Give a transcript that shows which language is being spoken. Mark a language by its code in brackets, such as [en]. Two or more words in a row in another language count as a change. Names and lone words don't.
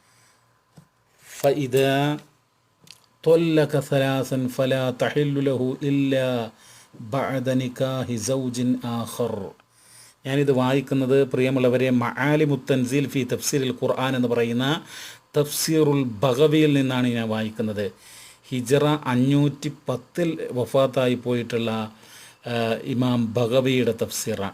[ar] فإذا طلق ثلاثا فلا تحل له إلا بعد نكاح زوج آخر. [ml] ഞാനിത് വായിക്കുന്നത്, പ്രിയമുള്ളവരെ, മആലിമുത്ത് തൻസീൽ ഫി തഫ്സീറുൽ ഖുർആൻ എന്ന് പറയുന്ന തഫ്സീറുൽ ബഗവിയിൽ നിന്നാണ് ഞാൻ വായിക്കുന്നത്. ഹിജറ 510 വഫാത്തായി പോയിട്ടുള്ള ഇമാം ബഗവിയുടെ തഫ്സീറാണ്.